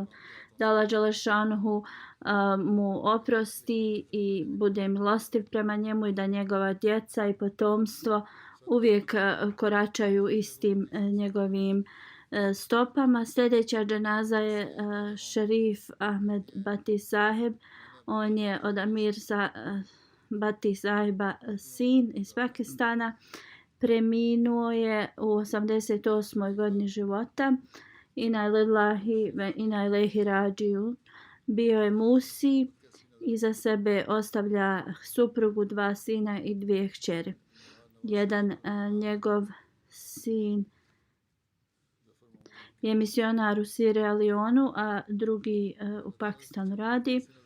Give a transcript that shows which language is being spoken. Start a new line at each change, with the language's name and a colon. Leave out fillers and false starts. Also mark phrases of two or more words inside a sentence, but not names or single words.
Bosnian: Da Allah dželešanuhu mu oprosti i bude milostiv prema njemu i da njegova djeca i potomstvo uvijek koračaju istim njegovim stopama. Sljedeća dženaza je šerif Ahmed Bati Saheb. On je od Amir Bati Saheba sin iz Pakistana. Preminuo je u 88. godini života.
Arabic: إنا لله وإنا إليه راجعون.
Bosnian: Bio je musi. Iza sebe ostavlja suprugu, 2 sina i 2 kćeri. Jedan njegov sin je misionar u Sierra Leoneu, a drugi u Pakistanu radi.